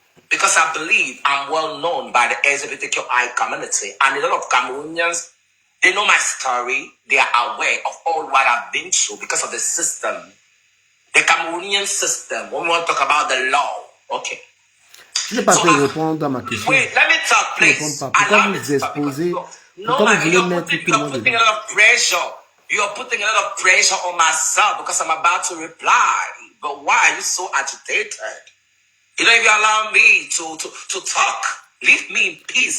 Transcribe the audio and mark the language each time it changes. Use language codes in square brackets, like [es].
[en] Because I believe I'm well known by the LGBTQI community, and a lot of Cameroonians, they know my story, they are aware of all what I've been through because of the system. The Cameroonian system, when we want to talk about the law, okay. [fr] Je n'ai pas pu répondre à ma question. [en] Wait, let me talk, please. [fr] Pourquoi vous exposez? Pourquoi vous voulez mettre tout le monde dedans? [en] You're putting a lot of pressure on myself because I'm about to reply. But why are you so agitated? You know, if you allow me to talk, leave me in peace.